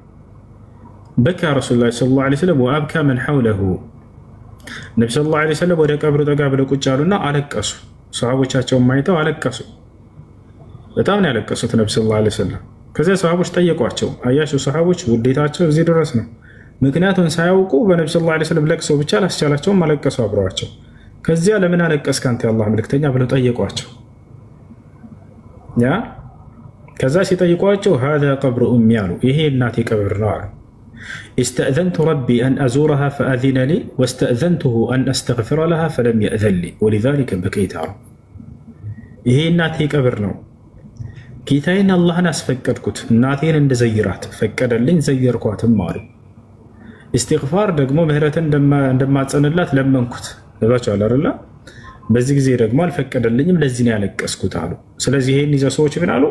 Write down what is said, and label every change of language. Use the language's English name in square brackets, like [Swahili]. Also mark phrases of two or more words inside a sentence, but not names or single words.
[Arabic] بكى رسول الله صلى الله عليه وسلم وأبكى من حوله። [Amharic] ነብዩ [Arabic] صلى الله عليه وسلم [Amharic] ወደ ቀብሩ ጠጋ ብለው ቁጭ አሉና አለቀሱ። ሰሃቦቻቸውን ማይተው አለቀሱ። በጣም ነው ያለቀሱት ነብዩ [Arabic] صلى الله عليه وسلم። [Amharic] ከዚያ ሰሃቦች ጠየቋቸው። አያችሁ ሰሃቦች ውዴታቸው እዚህ ድረስ ነው። ምክንያቱም ሳያውቁ በነብዩ [Arabic] صلى الله عليه وسلم [Amharic] ለቅሶ ብቻ ላስቻላቸውም አለቀሱ አብረዋቸው። ከዚያ ለምን አለቀስክ አንተ የአላህ መልእክተኛ ብለው ጠየቋቸው። ከዛ ሲጠይቋቸው [Arabic] هذا قبر أمي [Amharic] አሉ። ይሄ እናቴ ቀብር ነው አሉ። [Arabic] استأذنت ربي أن أزورها فأذن لي واستأذنته أن أستغفر لها فلم يأذن لي ولذلك بكيت [Amharic] አሉ። ይሄ እናቴ ቀብር ነው፣ ጌታዬን አላህን አስፈቀድኩት እናቴን እንደዘይራት ፈቀደልኝ፣ ዘየርኳትም አሉ። ኢስቲግፋር ደግሞ ምህረትን እንደማጸንላት ለመንኩት ለባቻው አይደለ? በዚህ ጊዜ ደግሞ አልፈቀደልኝም፣ ለዚህ ነው ያለቀስኩት አሉ። ስለዚህ ይሄን ይዘው ሰዎች ምን አሉ?